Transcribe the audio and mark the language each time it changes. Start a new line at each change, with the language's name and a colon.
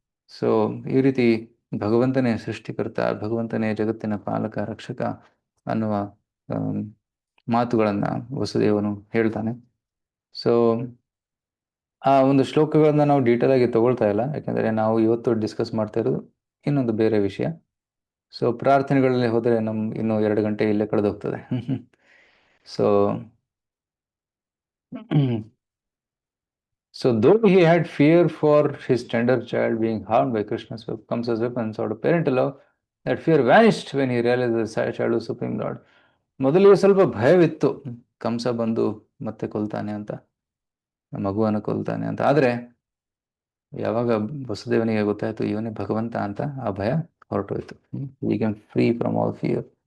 Kannada: So ಈ ರೀತಿ ಭಗವಂತನೇ ಸೃಷ್ಟಿಕರ್ತ, ಭಗವಂತನೇ ಜಗತ್ತಿನ ಪಾಲಕ ರಕ್ಷಕ ಅನ್ನುವ ಮಾತುಗಳನ್ನ ವಸುದೇವನು ಹೇಳ್ತಾನೆ. ಸೊ ಆ ಒಂದು ಶ್ಲೋಕಗಳನ್ನ ನಾವು ಡೀಟೇಲ್ ಆಗಿ ತಗೊಳ್ತಾ ಇಲ್ಲ, ಯಾಕಂದ್ರೆ ನಾವು ಇವತ್ತು ಡಿಸ್ಕಸ್ ಮಾಡ್ತಾ ಇರೋದು ಇನ್ನೊಂದು ಬೇರೆ ವಿಷಯ. ಸೊ ಪ್ರಾರ್ಥನೆಗಳಲ್ಲಿ ಹೋದರೆ ಇನ್ನೂ 2 ಗಂಟೆ ಇಲ್ಲೇ ಕಳೆದೋಗ್ತದೆ.
English: So So though he had fear for his tender child being harmed by Krishna's comes as weapons out of parental love, that fear vanished when he realized the child was Supreme Lord.
Kannada: ಮೊದಲಿಗೆ ಸ್ವಲ್ಪ ಭಯವಿತ್ತು, ಕಂಸ ಬಂದು ಮತ್ತೆ ಕೊಲ್ತಾನೆ ಅಂತ, ಮಗುವನ್ನು ಕೊಲ್ತಾನೆ ಅಂತ. ಆದರೆ ಯಾವಾಗ ವಸುದೇವನಿಗೆ ಗೊತ್ತಾಯ್ತು ಇವನೇ ಭಗವಂತ ಅಂತ, ಆ ಭಯ ಹೊರಟೋಯ್ತು.
English: We can free from all fear.